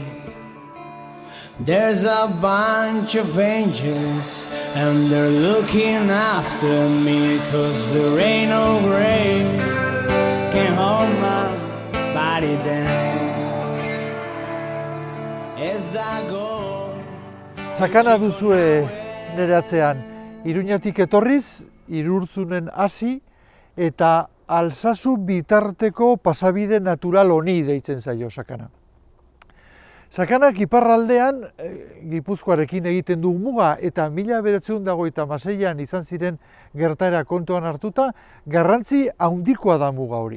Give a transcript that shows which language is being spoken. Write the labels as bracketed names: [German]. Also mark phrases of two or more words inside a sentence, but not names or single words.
[English] There's a bunch of angels and they're looking after me, 'cause there ain't no grave can hold my body down. As I go. [Basque] Sakana duzue nire atzean, Iruñatik etorriz, Irurtzunen hasi eta Alsasu bitarteko pasabide natural honi deitzen zaio Sakana. Sakanak iparraldean Gipuzkoarekin egiten du muga eta 1926an izan ziren gertaera kontuan hartuta garrantzi handikoa da muga hori.